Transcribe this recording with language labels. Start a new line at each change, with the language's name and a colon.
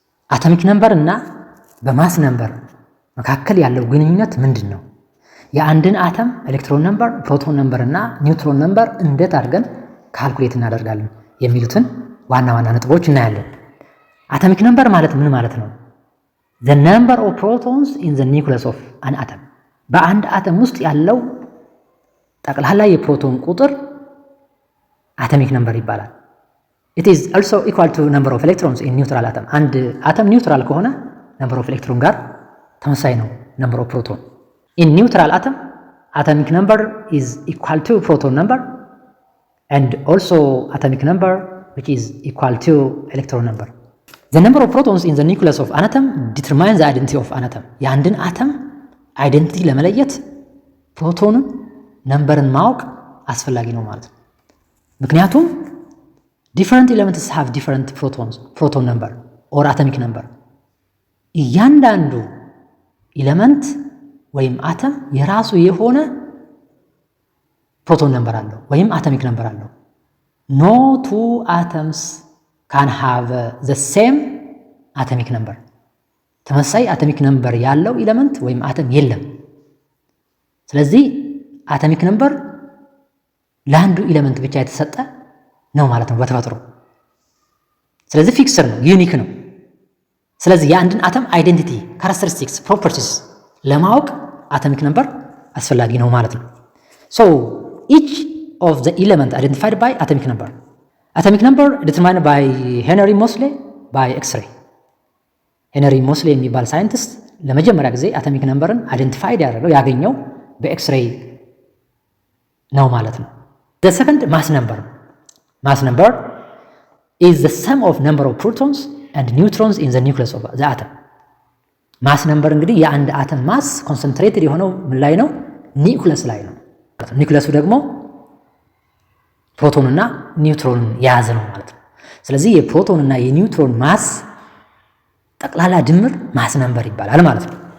Amharic: አቶሚክ ነምበር እና በማስ ነምበር መካከል ያለው ግንኙነት ምንድን ነው? የአንድን አተም ኤሌክትሮን ነምበር፣ ፕሮቶን ነምበር እና ኒውትሮን ነምበር እንዴት አድርገን ካልኩሌት እናደርጋለን የሚሉትን ዋና ዋና ነጥቦች እናያለን። አቶሚክ ነምበር ማለት ምን ማለት ነው?
English: the number of protons in the nucleus of an atom
Amharic: በአንድ አተም ውስጥ ያለው ጠቅላላ የፕሮቶን ቁጥር አቶሚክ ነምበር ይባላል።
English: it is also equal to number of electrons in neutral atom
Amharic: አንድ አተም ኒውትራል ከሆነ
English: number of electron
Amharic: ጋር ተመሳሳይ ነው
English: number of proton. in neutral atom atomic number is equal to proton number and also atomic number which is equal to electron number. The number of protons in the nucleus of an atom determines the identity of an atom.
Amharic: የአንድን አተም አይደንቲቲ ለመለየት ፕሮቶንን ነምበርን ማወቅ አስፈላጊ ነው ማለት ነው። ምክንያቱም
English: different elements have different proton number or atomic number.
Amharic: እያንዳንዱ ኤሌመንት ወይም አተም የራሱ የሆነ ፕሮቶን ነምበር አለው ወይም አቶሚክ ነምበር አለው።
English: no two atoms can have the same atomic number.
Amharic: ተመሳሳይ አቶሚክ ነምበር ያለው ኤሌመንት ወይም አተም የለም። ስለዚህ አቶሚክ ነምበር ለአንዱ ኤሌመንት ብቻ የተሰጠ ነው ማለት ነው በተፈጥሮ። ስለዚህ ፊክስድ ነው፣ ዩኒክ ነው። ስለዚህ የአንድን አተም አይዴንቲቲ፣ ካራክተሪስቲክስ፣ ፕሮፐርቲስ ለማወቅ አቶሚክ ነምበር አስፈላጊ ነው ማለት ነው።
English: so each of the element identified by atomic number. Atomic number determined by Henry Moseley by X-ray.
Amharic: ሄነሪ ሞስሌ የሚባል ሳይንቲስት ለመጀመሪያ ጊዜ አቶሚክ ነምበርን አይደንቲፋይድ ያገኘው በኤክስሬይ ነው ማለት ነው።
English: the second mass number. mass number is the sum of number of protons and neutrons in the nucleus of the atom.
Amharic: ማስ ነምበር እንግዲህ የአንድ አተም ማስ ኮንሰንትሬትድ የሆነው ምን ላይ ነው? ኒውክለስ ላይ ነው። ኒውክለሱ ደግሞ ፕሮቶን እና ኒውትሮንን የያዘ ነው ማለት ነው። ስለዚህ የፕሮቶን እና የኒውትሮን ማስ ጠቅላላ ድምር ማስ ነምበር ይባላል ማለት ነው።